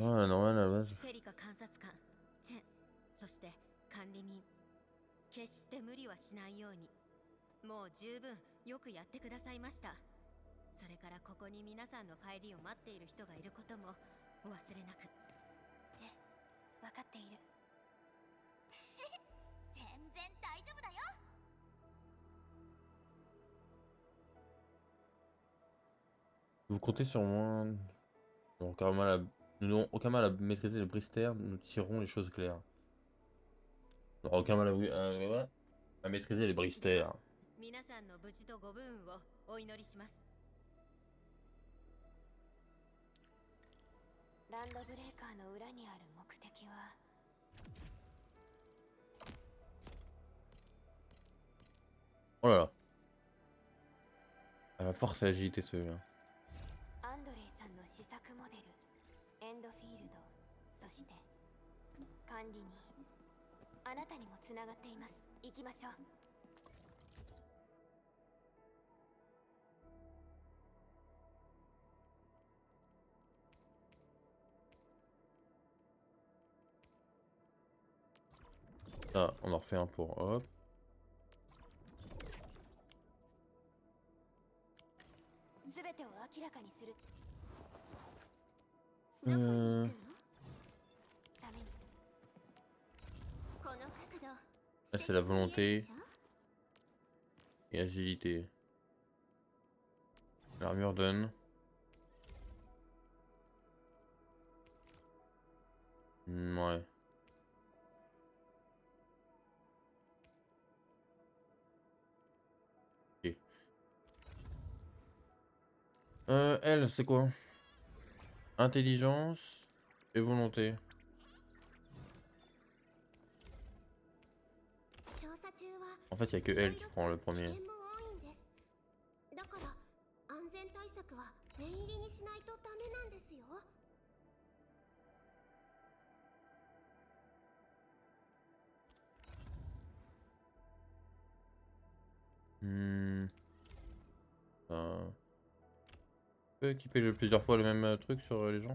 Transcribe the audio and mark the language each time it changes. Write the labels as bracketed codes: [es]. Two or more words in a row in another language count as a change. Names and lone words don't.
[ja] ペリカ監察官、チェン、そして管理人、決して無理はしないように。もう十分よくやってくださいました。それからここに皆さんの帰りを待っている人がいることもお忘れなく。ええ、分かっている。全然大丈夫だよ。 [fr] Vous comptez sur moi. Nous n'aurons aucun mal à maîtriser le brister, nous tirerons les choses claires. On n'aura aucun mal à... voilà. À maîtriser les bristers. [ja] 皆さんの無事とご武運をお祈りします。ランドブレーカーの裏にある目的は [fr] Oh là là. À force à agiter celui-là. [ja] アンドレイさんの試作モデルエンドフィールド、そして管理人、あなたにもつながっています。行きましょう。 [fr] Ah, on en refait un pour hop. [ja] すべてを明らかにする Euh... ために。この角度 [fr] Là c'est la volonté et agilité. L'armure donne. Ouais. Ok. Elle, c'est quoi? Intelligence et volonté. [ja] 調査中は [fr] En fait, il n'y a que elle qui prend le premier. [ja] 危険も多いんです。だから安全対策は念入りにしないとダメなんですよ。 [fr] On peut équiper plusieurs fois le même truc sur les gens?